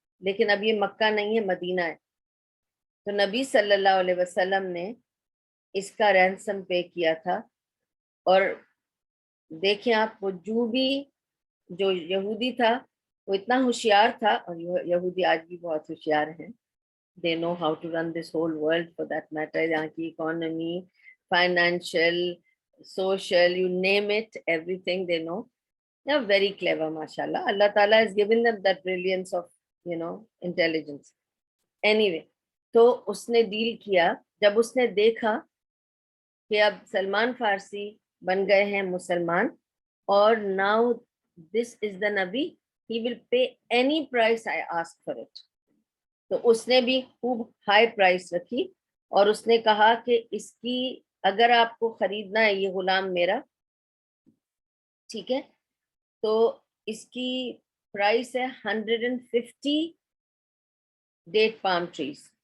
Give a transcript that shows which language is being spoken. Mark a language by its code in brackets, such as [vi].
[ur] لیکن اب یہ مکہ نہیں ہے، مدینہ ہے. تو نبی صلی اللہ علیہ وسلم نے اس کا رینسم پے کیا تھا. اور دیکھیں آپ، وہ جو یہودی تھا وہ اتنا ہوشیار تھا، اور یہودی آج بھی بہت ہوشیار ہیں. [en] they know how to run this whole world for that matter. [ur] یہاں کی [en] economy, financial, social, you name it, everything they know. They are very clever, mashallah. Allah Ta'ala has given them that brilliance of, intelligence. [ur] Anyway, تو اس نے deal کیا. جب اس نے دیکھا کہ اب سلمان فارسی بن گئے ہیں مسلمان، اور [en] now this is the [ur] نبی, [en] he will pay any price I ask for it. [ur] تو اس نے بھی خوب ہائی پرائس رکھی، اور اس نے کہا کہ اس کی اگر آپ کو خریدنا ہے یہ غلام میرا، ٹھیک ہے، تو اس کی پرائس ہے 150 ڈیٹ پام ٹریز.